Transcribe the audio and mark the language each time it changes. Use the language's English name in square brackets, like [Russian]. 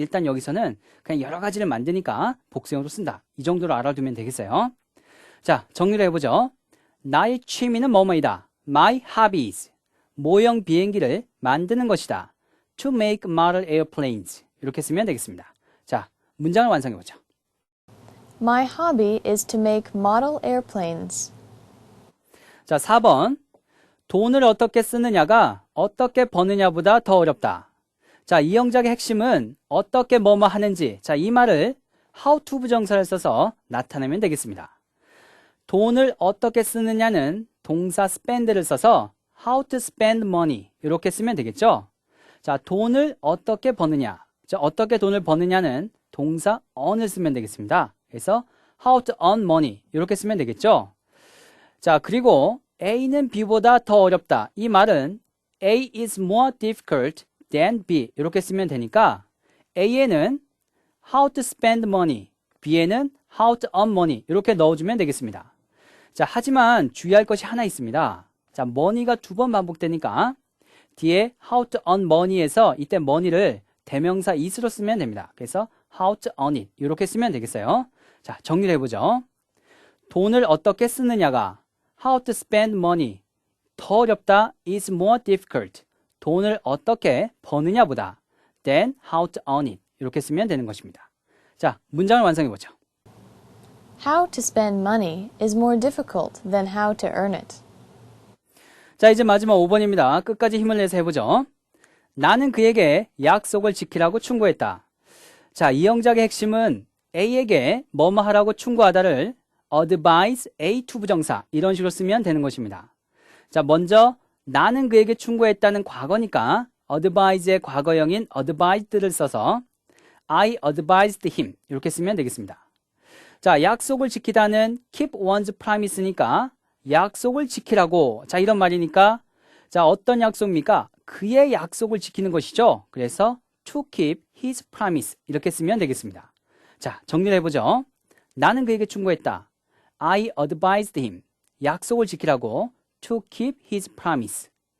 [Korean] 일단 여기서는 그냥 여러 가지를 만드니까 복수형으로 쓴다. 이 정도로 알아두면 되겠어요. 자, 정리를 해보죠. 나의 취미는 뭐뭐이다. [English] My hobbies. [Korean] 모형 비행기를 만드는 것이다. [English] To make model airplanes. [Korean] 이렇게 쓰면 되겠습니다. 자, 문장을 완성해보죠. [English] My hobby is to make model airplanes. [Korean] 자, 4번. 돈을 어떻게 쓰느냐가 어떻게 버느냐보다 더 어렵다. 자, 이 영작의 핵심은 어떻게 뭐뭐 하는지. 자, 이 말을 how to 부정사를 써서 나타내면 되겠습니다. 돈을 어떻게 쓰느냐는 동사 spend를 써서 [English] how to spend money [Korean] 이렇게 쓰면 되겠죠. 자, 돈을 어떻게 버느냐. 자, 어떻게 돈을 버느냐는 동사 earn을 쓰면 되겠습니다. 그래서 [English] how to earn money [Korean] 이렇게 쓰면 되겠죠. 자, 그리고 A는 B보다 더 어렵다. 이 말은 [English] A is more difficult than B [Korean] 이렇게 쓰면 되니까 A에는 [English] how to spend money, [Korean] B에는 [English] how to earn money [Korean] 이렇게 넣어주면 되겠습니다. 자, 하지만 주의할 것이 하나 있습니다. 자, money가 2번 반복되니까 뒤에 how to earn money에서 이때 money를 대명사 is로 쓰면 됩니다. 그래서 [English] how to earn it [Korean] 이렇게 쓰면 되겠어요. 자, 정리를 해보죠. 돈을 어떻게 쓰느냐가 [English] how to spend money [Korean] 더 어렵다 [English] is more difficult [Korean] 돈을 어떻게 버느냐보다 [English] than how to earn it [Korean] 이렇게 쓰면 되는 것입니다. 자, 문장을 완성해보죠. [English] How to spend money is more difficult than how to earn it. [Korean] 자, 이제 마지막 5번입니다. 끝까지 힘을 내서 해보죠. 나는 그에게 약속을 지키라고 충고했다. 자, 이 영작의 핵심은 A에게 뭐뭐 하라고 충고하다를 advise A to 부정사 이런 식으로 쓰면 되는 것입니다. 자, 먼저 나는 그에게 충고했다는 과거니까 advise의 과거형인 advised를 써서 [English] I advised him [Korean] 이렇게 쓰면 되겠습니다. 자, 약속을 지키다는 [English] keep one's promise [Korean] 니까 약속을 지키라고 자 이런 말이니까 자 어떤 약속입니까? 그의 약속을 지키는 것이죠. 그래서 [English] to keep his promise [Korean] 이렇게 쓰면 되겠습니다. 자, 정리를 해보죠. 나는 그에게 충고했다. [English] I advised him. [Korean] 약속을 지키라고 [English] to keep his promise.